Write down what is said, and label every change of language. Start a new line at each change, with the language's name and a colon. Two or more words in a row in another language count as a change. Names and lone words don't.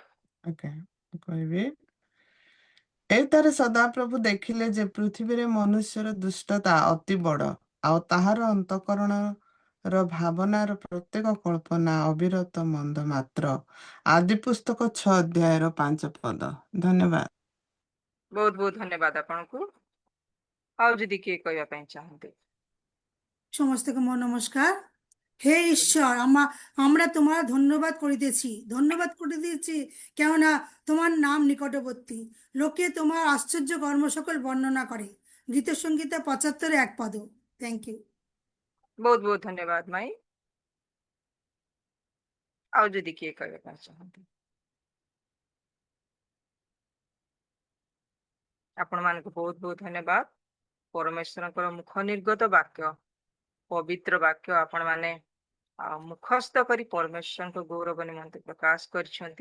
Odia: ଓକେ, ମୁଁ କହିବି ଏଇଟାରେ ସଦାପ୍ରଭୁ ଦେଖିଲେ ଯେ ପୃଥିବୀରେ ମନୁଷ୍ୟର ଦୁଷ୍ଟତା ଅତି ବଡ଼, ଆଉ ତାହାର ଅନ୍ତଃକରଣର ଭାବନାର ପ୍ରତ୍ୟେକ କଳ୍ପନା ଅବିରତ ମନ୍ଦ ମାତ୍ର। ଆଦି ପୁସ୍ତକ 6 ଅଧ୍ୟାୟର 5 ପଦ। ଧନ୍ୟବାଦ। ବହୁତ ବହୁତ ଧନ୍ୟବାଦ ଆପଣଙ୍କୁ। ଆଉ ଯଦି କିଏ କହିବା ପାଇଁ ଚାହାନ୍ତି? ସମସ୍ତଙ୍କୁ ମୋ ନମସ୍କାର।
Bangla: হে ঈশ্বর, আমরা তোমার ধন্যবাদ করিতেছি, ধন্যবাদ করিতেছি, কেননা তোমার নাম নিকটবর্তী, লোকে তোমার আশ্চর্য কর্ম সকল বর্ণনা করে। গীত সংগীতা 75 1 পদ।
English: thank you.
Odia: ବହୁତ ବହୁତ ଧନ୍ୟବାଦ ମାଇ। ଆଉ ଯଦି କିଏ କହିବା ପାଇଁ ଚାହାନ୍ତି? ଆପଣମାନଙ୍କୁ ବହୁତ ବହୁତ ଧନ୍ୟବାଦ। ପରମେଶ୍ୱରଙ୍କର ମୁଖ ନିର୍ଗତ ବାକ୍ୟ, ପବିତ୍ର ବାକ୍ୟ ଆପଣ ମାନେ ମୁଖସ୍ଥ କରି ପରମେଶ୍ୱରଙ୍କ ଗୌରବ ନିମନ୍ତେ ପ୍ରକାଶ କରିଛନ୍ତି।